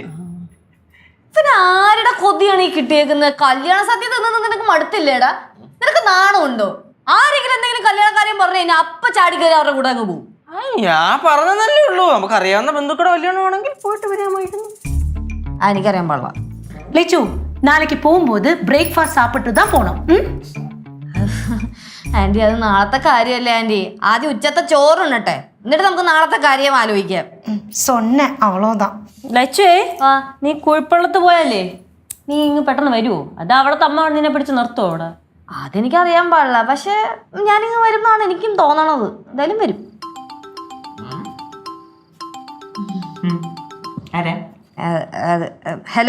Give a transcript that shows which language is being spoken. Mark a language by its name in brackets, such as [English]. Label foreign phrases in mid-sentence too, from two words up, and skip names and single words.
[Malayalam] പിന്നെ ആരുടെ കൊതിയാണ് ഈ കിട്ടിയേക്കുന്നത്? കല്യാണ സദ്യ തിന്നത് നിനക്ക് മടുത്തില്ലേടാ? നിനക്ക് നാണമുണ്ടോ? ആരെങ്കിലും എന്തെങ്കിലും കല്യാണ കാര്യം പറഞ്ഞു കഴിഞ്ഞാൽ അപ്പ ചാടിക്കയറി അവരുടെ കൂടെ അങ്ങ് പോകും. ഞാൻ പറഞ്ഞതല്ലേ ഉള്ളൂ. നമുക്ക് അറിയാവുന്ന ബന്ധുക്കൂടെ കല്യാണമാണെങ്കിൽ പോയിട്ട് വരാമായിരുന്നു. എനിക്കറിയാൻ പാടില്ല. [Tamil] லட்சு, நாளைக்கு போகும்போது பிரேக்ஃபாஸ்ட் சாப்பிட்டு தான் போனோம். [Malayalam] ആന്റി, അത് നാളത്തെ കാര്യമല്ലേ ആന്റി. ആദ്യം ഉച്ചത്തെ ചോറുണ്ണട്ടെ, എന്നിട്ട് നമുക്ക് നാളത്തെ കാര്യം ആലോചിക്കാം. [Tamil] சொன்னேன், அவ்வளோதான். [Malayalam] ലച്ചുവേ, നീ കുഴിപ്പള്ളത്ത് പോയാലേ നീ ഇങ്ങ് പെട്ടെന്ന് വരുവോ? അത് അവിടത്തെ അമ്മ നിന്നെ പിടിച്ച് നിർത്തുവോ അവിടെ? അതെനിക്കറിയാൻ പാടില്ല. പക്ഷെ ഞാനിങ്ങ് വരുന്നതാണ് എനിക്കും തോന്നണത്. എന്തായാലും വരും. ഹലോ